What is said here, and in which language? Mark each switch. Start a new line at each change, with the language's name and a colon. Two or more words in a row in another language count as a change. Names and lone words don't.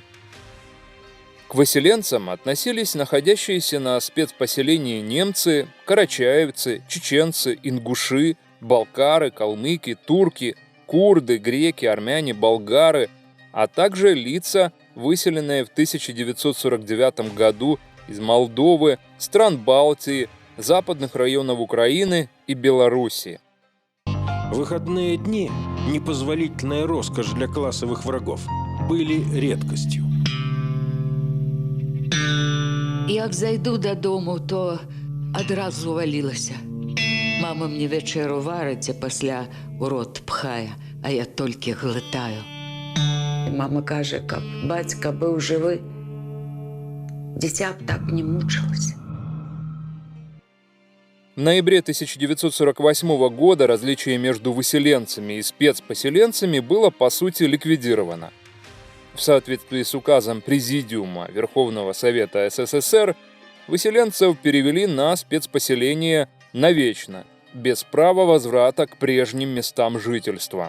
Russian: К выселенцам относились находящиеся на спецпоселении немцы, карачаевцы, чеченцы, ингуши, балкары, калмыки, турки, курды, греки, армяне, болгары, а также лица, выселенные в 1949 году из Молдовы, стран Балтии, западных районов Украины и Белоруссии. Выходные дни, непозволительная роскошь для классовых врагов, были редкостью.
Belarusian: Як зайду додому, то адразу валілася. Мама мне вечеру варить, а пасля у рот пхае, а я толькі глытаю. І мама каже, каб бацька быў жывы, дзіця б так не мучылася.
Russian: В ноябре 1948 года различие между выселенцами и спецпоселенцами было по сути ликвидировано. В соответствии с указом Президиума Верховного Совета СССР выселенцев перевели на спецпоселение навечно, без права возврата к прежним местам жительства.